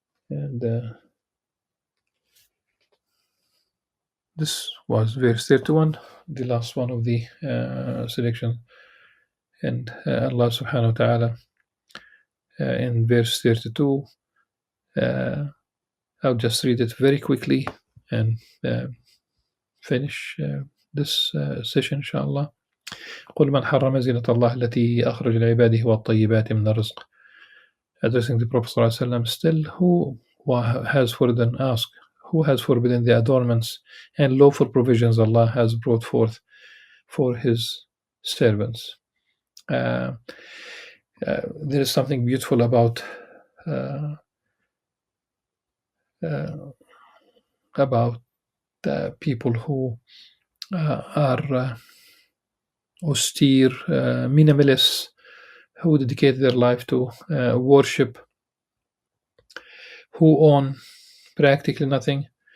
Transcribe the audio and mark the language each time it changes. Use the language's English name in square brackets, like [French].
[English] And this was verse 31, the last one of the selection. And Allah subhanahu wa ta'ala in verse 32, I'll just read it very quickly and finish this session inshallah. [Arabic] قل من حرم زينة الله التي أخرج لعباده والطيبات من الرزق. [English] Addressing the Prophet ﷺ, still, who has forbidden, ask, who has forbidden the adornments and lawful provisions Allah has brought forth for His servants? There is something beautiful about people who are austere, minimalists, who dedicate their life to worship, who own practically nothing.